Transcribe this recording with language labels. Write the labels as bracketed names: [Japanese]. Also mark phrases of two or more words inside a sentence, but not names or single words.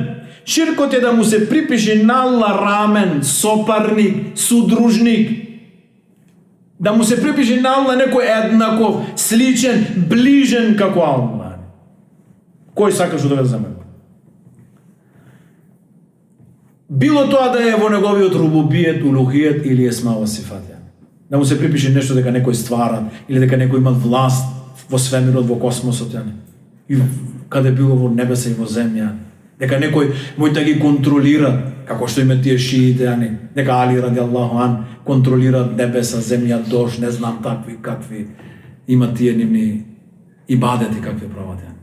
[Macedonian] Ширкот е да му се припиши на Аллах рамен, сопарник, судружник. Да му се припиши на Аллах некој еднаков, сличен, ближен како Аллах. Кој сакаш да веќе замега? Било тоа да е во неговиот рубубиет, улухиет или [Arabic] أسماء وصفات. [Macedonian] Да му се припиши нешто дека некој ствара или дека некој има власт во свемирот, во космосот, и каде било во небеса и во земја. Дека некој може да ги контролира, како што име тие шиите, дека Али [Arabic] رضي الله عن [Macedonian] контролира небеса, земја, дожд, не знам какви има тие нивни ибадети какви прават.